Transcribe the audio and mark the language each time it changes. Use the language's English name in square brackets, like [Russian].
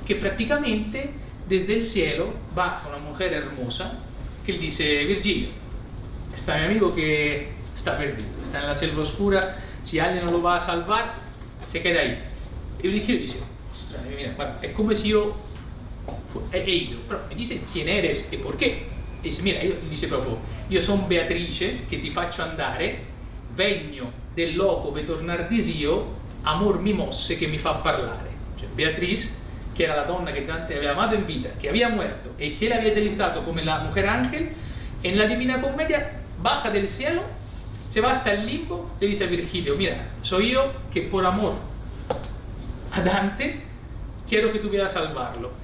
[Spanish] Que prácticamente desde el cielo baja una mujer hermosa que le dice, Virgilio, está mi amigo que está perdido, está en la selva oscura, si alguien no lo va a salvar, se queda ahí. Y Virgilio dice, ostras, mira, bueno, es como si yo he ido, pero me dice quién eres y por qué. [Italian] E dice, mira, dice proprio, io sono Beatrice che ti faccio andare, vegno del loco per tornar di Sio, amor mi mosse che mi fa parlare. Cioè, [Spanish] Beatrice, que era la donna que Dante había amado en vida, que había muerto y que él había deleitado como la mujer ángel, en la Divina Comedia baja del cielo, se va hasta el limbo, le dice a Virgilio, mira, soy yo que por amor a Dante quiero que tú vayas a salvarlo.